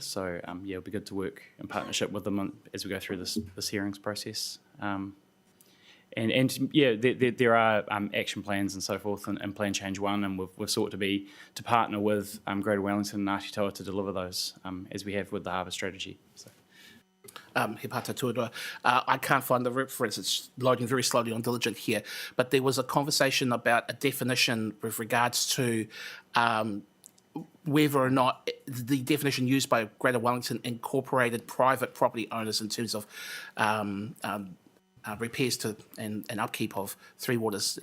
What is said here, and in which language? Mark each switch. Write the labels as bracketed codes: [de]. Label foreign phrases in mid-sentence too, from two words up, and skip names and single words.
[en] So, it'll be good to work in partnership with them as we go through this hearings process. There are action plans and so forth in Plan Change 1, and we've sought to partner with Greater Wellington and Ngāti Toa to deliver those, as we have with the harbour strategy. So. [mi] He pata tuarua. [en] I can't find the reference, it's loading very slowly on Diligent here, but there was a conversation about a definition with regards to whether or not the definition used by Greater Wellington incorporated private property owners in terms of repairs to and upkeep of Three Waters.